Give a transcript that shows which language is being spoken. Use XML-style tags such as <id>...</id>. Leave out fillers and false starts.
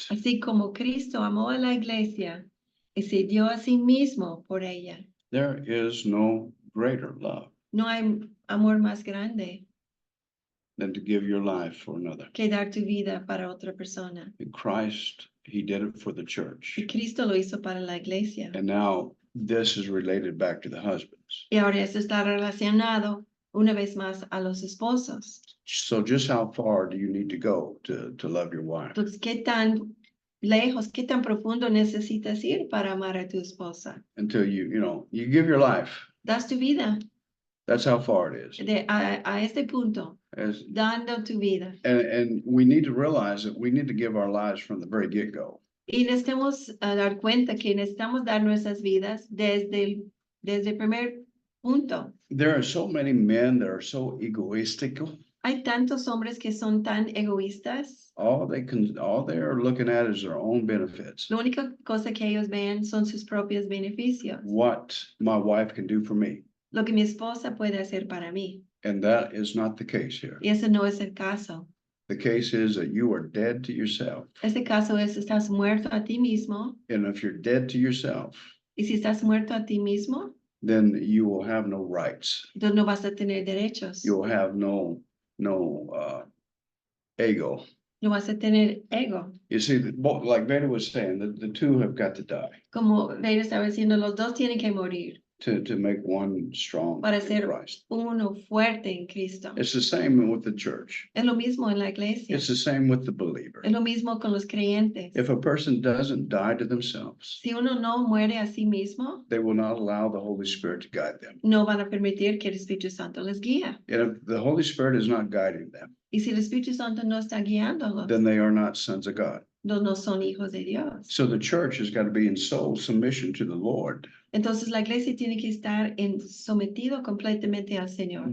<es>así como Cristo amó a la iglesia y se dio a sí mismo por ella.</es> <en>There is no greater love</en> <es>No hay amor más grande</es> <en>than to give your life for another.</en> <es>que dar tu vida para otra persona.</es> <en>In Christ, he did it for the church.</en> <es>Y Cristo lo hizo para la iglesia.</es> <en>And now this is related back to the husbands.</en> <es>Y ahora esto está relacionado una vez más a los esposos.</es> <en>So just how far do you need to go to love your wife?</en> <es>Entonces, ¿qué tan lejos, qué tan profundo necesitas ir para amar a tu esposa?</es> <en>Until you give your life.</en> <es>Das tu vida</es> <en>That's how far it is.</en> <es>a este punto,</es> <en>As,</en> <es>dando tu vida.</es> <en>and we need to realize that we need to give our lives from the very get-go.</en> <es>Y necesitamos dar cuenta que necesitamos dar nuestras vidas desde el primer punto.</es> <en>There are so many men that are so egoistic.</en> <es>Hay tantos hombres que son tan egoístas.</es> <en>All they are looking at is their own benefits.</en> <es>La única cosa que ellos ven son sus propios beneficios.</es> <en>What my wife can do for me.</en> <es>Lo que mi esposa puede hacer para mí.</es> <en>And that is not the case here.</en> <es>Y ese no es el caso.</es> <en>The case is that you are dead to yourself.</en> <es>Este caso es, estás muerto a ti mismo.</es> <en>And if you're dead to yourself,</en> <es>Y si estás muerto a ti mismo,</es> <en>then you will have no rights.</en> <es>entonces no vas a tener derechos.</es> <en>You'll have no ego.</en> <es>No vas a tener ego.</es> <en>You see, like Vader was saying, the two have got to die</en> <es>Como Vader estaba diciendo, los dos tienen que morir</es> <en>to make one strong</en> <es>para</es> <en>in</en> <es>ser</es> <en>Christ.</en> <es>uno fuerte en Cristo.</es> <en>It's the same with the church.</en> <es>Es lo mismo en la iglesia.</es> <en>It's the same with the believer.</en> <es>Es lo mismo con los creyentes.</es> <en>If a person doesn't die to themselves,</en> <es>Si uno no muere a sí mismo,</es> <en>they will not allow the Holy Spirit to guide them.</en> <es>no van a permitir que el Espíritu Santo les guíe.</es> <en>And if the Holy Spirit is not guiding them,</en> <es>Y si el Espíritu Santo no está guiándolos,</es> <en>then they are not sons of God.</en> <es>no son hijos de Dios.</es> <en>So the church has got to be in soul submission to the Lord,</en> <es>Entonces la iglesia tiene que estar sometido completamente al Señor.</es>